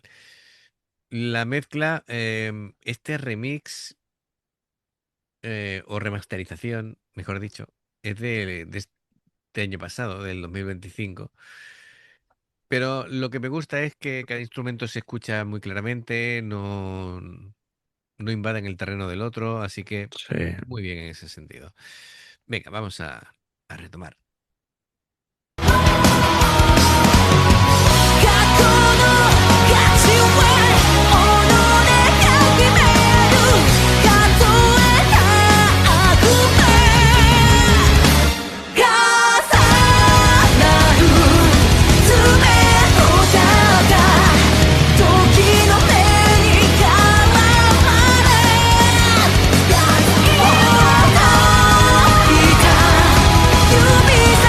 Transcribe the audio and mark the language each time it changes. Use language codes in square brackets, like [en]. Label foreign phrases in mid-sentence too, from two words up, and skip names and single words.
[es] La mezcla, este remix o remasterización, mejor dicho, es de este año pasado, del 2025. Pero lo que me gusta es que cada instrumento se escucha muy claramente, no invaden el terreno del otro, así que sí. muy bien en ese sentido. Venga, vamos a retomar. [ja] 過去の価値は己が決める数えた悪夢重なる爪とじった時の目に絡まれ描いた指